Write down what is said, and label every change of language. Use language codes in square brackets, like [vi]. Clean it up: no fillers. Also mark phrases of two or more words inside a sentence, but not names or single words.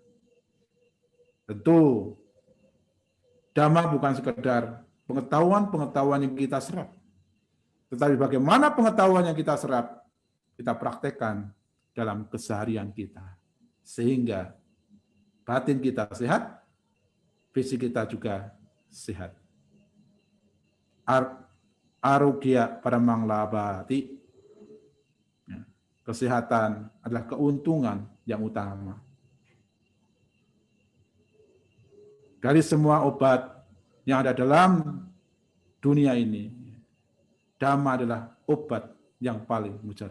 [id] Tentu, dhamma bukan sekedar pengetahuan-pengetahuan yang kita serap. Tetapi bagaimana pengetahuan yang kita serap, kita praktekkan dalam keseharian kita. Sehingga batin kita sehat, fisik kita juga sehat. [pi] Arogya paramang labhati. [id] Kesehatan adalah keuntungan yang utama. Dari semua obat yang ada dalam dunia ini, dhamma adalah obat yang paling mujarab.